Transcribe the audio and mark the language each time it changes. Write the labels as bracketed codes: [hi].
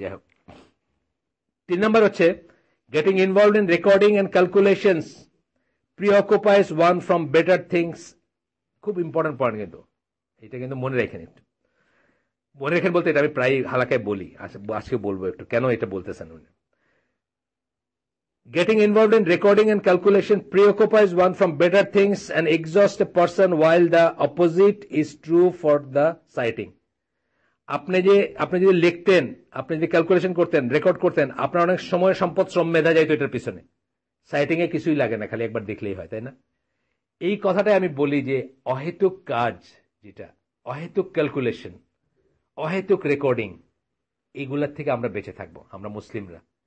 [bn] যাই হোক, 3 নম্বর হচ্ছে [en] Getting involved in recording and calculations preoccupies one from better things. [bn] খুব ইম্পর্টেন্ট পয়েন্ট, কিন্তু এটা কিন্তু মনে রাখেন একটু। মনে রাখেন বলতে এটা আমি প্রায় হালাকায় বলি, আজকে বলবো একটু কেন এটা বলতেছেন উনি। [en] Getting involved in recording and calculation preoccupies one from better things and exhausts a person, while the opposite is true for the citing. [bn] আপনি যদি লিখতেন, আপনি যদি ক্যালকুলেশন করতেন, রেকর্ড করতেন, আপনার অনেক সময় সম্পদ শ্রম মেধা যাইতো এটার পিছনে। সাইটিং এ কিছুই লাগে না, খালি একবার দেখলেই হয়, তাই না? এই কথাটাই আমি বলি যে অহেতুক কাজ, যেটা অহেতুক ক্যালকুলেশন, অহেতুক রেকর্ডিং, এগুলোর থেকে আমরা বেঁচে থাকবো আমরা মুসলিমরা।